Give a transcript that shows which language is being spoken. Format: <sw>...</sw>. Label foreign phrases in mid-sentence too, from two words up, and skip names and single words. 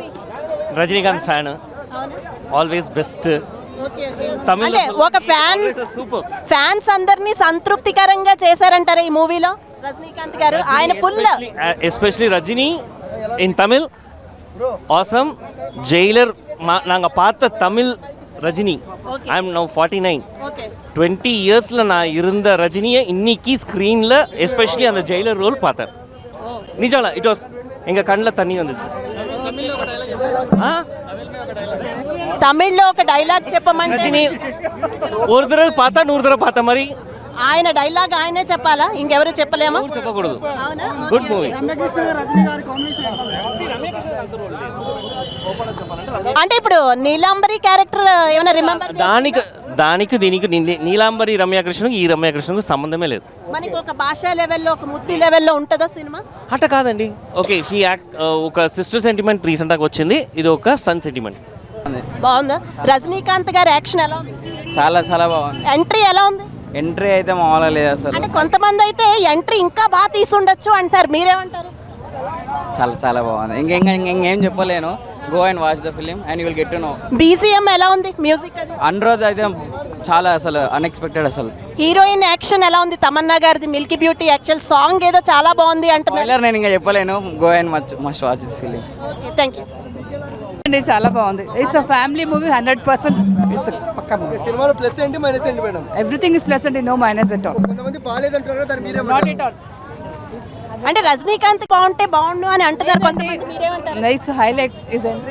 <en>Rajinikanth fan, always best.</en> <te>అంటే ఒక ఫ్యాన్స్ అందరినీ సంతృప్తికరంగా చేశారంటారా ఈ మూవీలో రజనీకాంత్ గారు? ఆయన ఫుల్</te> <en>Especially Rajini in Tamil awesome.</en> <ta>జైలర్ நாங்கள் பார்த்த தமிழ் ரஜினி.</ta> <en>I am now 49.</en> <ta>20 இயர்ஸில் நான் இருந்த ரஜினியை இன்னைக்கு ஸ்க்ரீனில் எஸ்பெஷலி அந்த ஜெயிலர் ரோல் பார்த்தேன். நிஜம்ல</ta> <en>it was</en> <ta>எங்கள் கண்ணில் தண்ணி வந்துச்சு.</ta> <te>తమిళ్లో ఒక డైలాగ్ చెప్పమంటే</te> <ta>రజనీ ஒரு தடவை பார்த்தா 100 தடவை பார்த்த மாதிரி.</ta> <te>ఆయన డైలాగ్ ఆయనే చెప్పాలా? ఇంకెవరు చెప్పలేమా? చెప్పకూడదు.</te> <en>good movie.</en> <te>అంటే ఇప్పుడు నీలాంబరి క్యారెక్టర్ ఏమైనా రిమెంబర్? దానికి దీనికి నీలాంబరి రమ్యాకృష్ణకు ఈ రమ్యాకృష్ణకు సంబంధమే లేదు. మనకి ఒక భాషా లెవెల్లో, ఒక ముత్తి లెవెల్లో ఉంటుందా సినిమా? అట్ట కాదండి.</te> <en>Okay, she act</en> <te>ఒక</te> <en>sister sentiment</en> <te>రీసెంట్గా వచ్చింది, ఇది ఒక</te> <en>son sentiment.</en> <te>బాగుందా? రజనీకాంత్ గారి యాక్షన్ ఎలా ఉంది? చాలా చాలా బాగుంది. ఎంట్రీ ఎలా ఉంది? ఎంట్రీ అయితే మామూలుగా లేదు అసలు. అంటే కొంతమంది అయితే ఎంట్రీ ఇంకా బాగా తీసుండొచ్చు అంటారు, మీరేమంటారు? చాలా చాలా బాగుంది. ఇంకేం చెప్పలేను.</te> <en>Go and watch the film and you will get to know.</en> <te>బీజిఎం ఎలా ఉంది? మ్యూజిక్ అది అన్రోజ్ అయితే చాలా అసలు అన్ఎక్స్పెక్టెడ్ అసలు. హీరోయిన్ యాక్షన్ ఎలా ఉంది? తమన్నా గారిది</te> <en>milky beauty actual song</en> <te>ఏదో చాలా బాగుంది అంటున్నారు. నేను ఇంకా చెప్పలేను.</te> <en>Go and must watch this film. Okay, thank you.</en> <te>చాలా బాగుంది.</te> <en>It's a family movie 100%. It's pakka movie.</en> <te>సినిమాలో ప్లస్ ఏంటి మైనస్ ఏంటి మేడం?</te> <en>Everything is plus and no minus at all.</en> <te>కొంతమంది బాలేదంటారు కదా, మీరే</te> <en>Not at all.</en> <te>అంటే రజనీకాంత్ బాగుంటే బాగుండు అని అంటున్నారు కొంతమంది, మీరేమంటారు?</te> <en>Its highlight is entry.</en>